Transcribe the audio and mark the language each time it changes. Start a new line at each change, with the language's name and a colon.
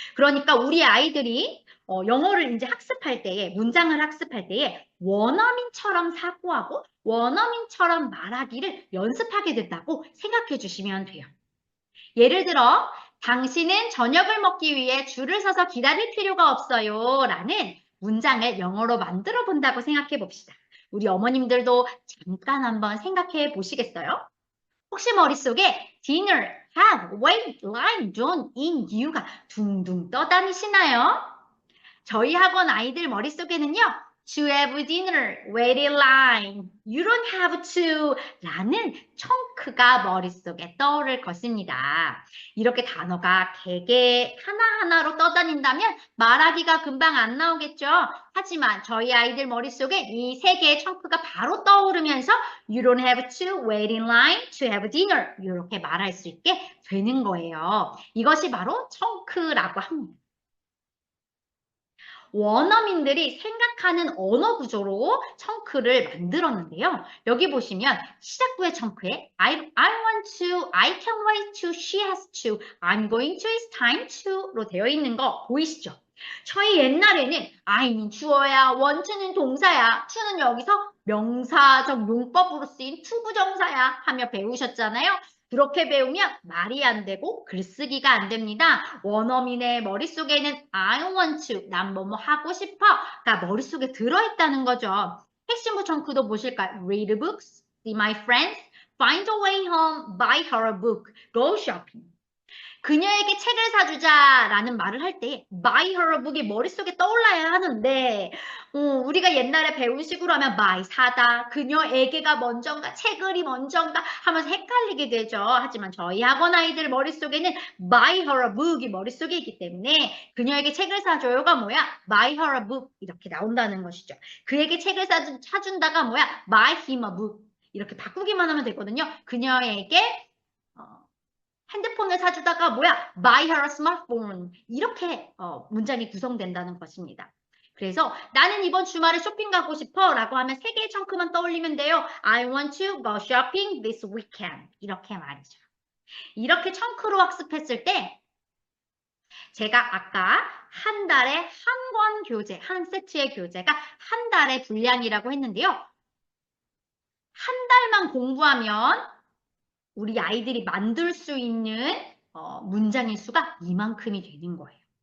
Korean: 그러니까 우리 아이들이 영어를 이제 학습할 때에, 문장을 학습할 때에 원어민처럼 사고하고 원어민처럼 말하기를 연습하게 된다고 생각해 주시면 돼요. 예를 들어, 당신은 저녁을 먹기 위해 줄을 서서 기다릴 필요가 없어요. 라는 문장을 영어로 만들어 본다고 생각해 봅시다. 우리 어머님들도 잠깐 한번 생각해 보시겠어요? 혹시 머릿속에 dinner, have, wait, lie, don't, in, you 가 둥둥 떠다니시나요? 저희 학원 아이들 머릿속에는요.
English: To have dinner, wait in line, you don't have to
Korean: 라는 청크가 머릿속에 떠오를 것입니다. 이렇게 단어가 개개 하나하나로 떠다닌다면 말하기가 금방 안 나오겠죠. 하지만 저희 아이들 머릿속에 이 세 개의 청크가 바로 떠오르면서
English: You don't have to wait in line to have dinner
Korean: 이렇게 말할 수 있게 되는 거예요. 이것이 바로 청크라고 합니다. 원어민들이 생각하는 언어 구조로 청크를 만들었는데요. 여기 보시면 시작부의 청크에
English: I want to, I can wait to, she has to, I'm going to, it's time to
Korean: 로 되어 있는 거 보이시죠? 저희 옛날에는 I는 주어야, want to는 동사야, to는 여기서 명사적 용법으로 쓰인 투부정사야 하며 배우셨잖아요. 그렇게 배우면 말이 안 되고 글쓰기가 안 됩니다. 원어민의 머릿속에는
English: I want to,
Korean: 난 뭐뭐 하고 싶어가 머릿속에 들어있다는 거죠. 핵심 구청크도 보실까요?
English: Read books, see my friends, find a way home, buy her a book, go shopping.
Korean: 그녀에게 책을 사주자라는 말을 할 때
English: buy her a book
Korean: 이 머릿속에 떠올라야 하는데 우리가 옛날에 배운 식으로 하면 buy, 사다, 그녀에게가 먼저인가, 책을이 먼저인가 하면서 헷갈리게 되죠. 하지만 저희 학원 아이들 머릿속에는
English: buy her a book
Korean: 이 머릿속에 있기 때문에 그녀에게 책을 사줘요가 뭐야?
English: buy her a book
Korean: 이렇게 나온다는 것이죠. 그에게 책을 사준다가 뭐야?
English: buy him a book
Korean: 이렇게 바꾸기만 하면 되거든요. 그녀에게 핸드폰을 사주다가 뭐야?
English: Buy her a smartphone.
Korean: 이렇게 문장이 구성된다는 것입니다. 그래서 나는 이번 주말에 쇼핑 가고 싶어 라고 하면 세 개의 청크만 떠올리면 돼요.
English: I want to go shopping this weekend.
Korean: 이렇게 말이죠. 이렇게 청크로 학습했을 때 제가 아까 한 달에 한 권 교재, 한 세트의 교재가 한 달의 분량이라고 했는데요. 한 달만 공부하면 우리 아이들이 만들 수 있는 문장의 수가 이만큼이 되는 거예요.